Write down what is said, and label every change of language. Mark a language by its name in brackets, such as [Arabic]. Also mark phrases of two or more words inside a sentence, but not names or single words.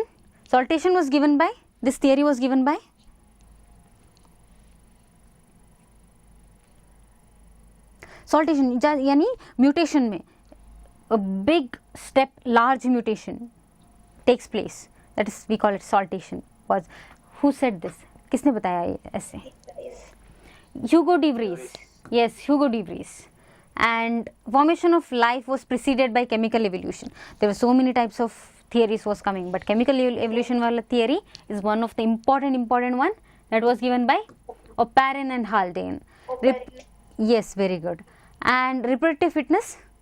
[English] Saltation was given by, this theory was given by saltation यानी mutation में a big step, large mutation takes place, that is we call it saltation. Was who said this? [Hindi] किसने बताया ये ऐसे? [English] Hugo de Vries. Yes, Hugo de Vries. And formation of life was preceded by chemical evolution. There were so many types of theories was coming, but chemical evolution wala theory is one of the important one that was given by Oparin and Haldane. Yes, very good. And reproductive fitness?